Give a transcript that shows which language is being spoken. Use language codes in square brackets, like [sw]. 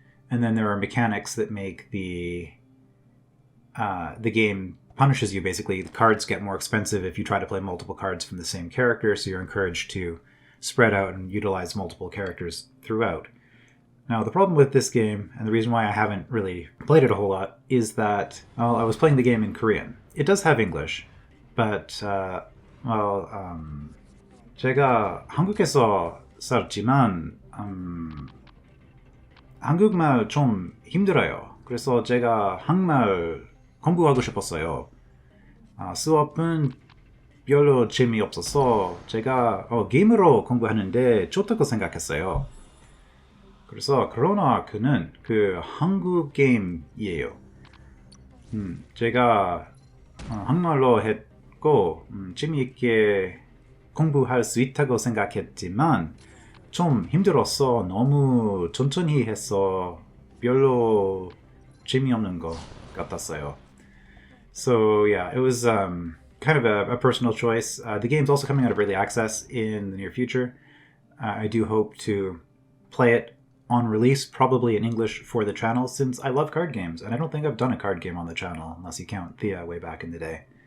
[en] And then there are mechanics that make the game punishes you, basically. The cards get more expensive if you try to play multiple cards from the same character, so you're encouraged to spread out and utilize multiple characters throughout. Now, the problem with this game, and the reason why I haven't really played it a whole lot, is that, I was playing the game in Korean. It does have English, but, [ko] 제가 한국에서 살지만, 한국말 좀 힘들어요. 그래서 제가 한국말 공부하고 싶었어요. 수업은 별로 재미없어서 제가 게임으로 공부하는데 좋다고 생각했어요. 그래서 크로노 아크는 그 한국 게임이에요. 제가 한국말로 했고 재미있게 공부할 수 있다고 생각했지만 좀 힘들었어. 너무 천천히 해서 별로 재미없는 것 같았어요. [en] So yeah, it was kind of a personal choice. The game's also coming out of early access in the near future. I do hope to play it on release, probably in English for the channel, since I love card games, and I don't think I've done a card game on the channel, unless you count Thea way back in the day.